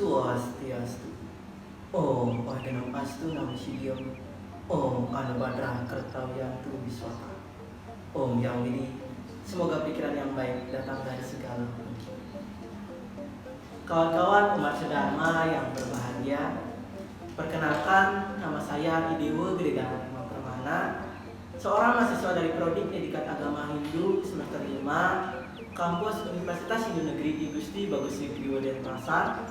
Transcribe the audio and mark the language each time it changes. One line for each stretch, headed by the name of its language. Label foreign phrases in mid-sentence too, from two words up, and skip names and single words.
Sanskrit: Swastiastu. Om Organum Astu Namo Shivayam. Om Anubhadra Kartawiyantu Biswaka. Om Yang Widi.
Indonesian: Semoga pikiran yang baik datang dari segala penjuru. Kawan-kawan umat sedharma yang berbahagia, perkenalkan nama saya Idewo Gregana Permana, seorang mahasiswa dari Prodi Pendidikan Agama Hindu semester 5 Kampus Universitas Hindu Negeri Igusti Bagus Widiwo Denpasar.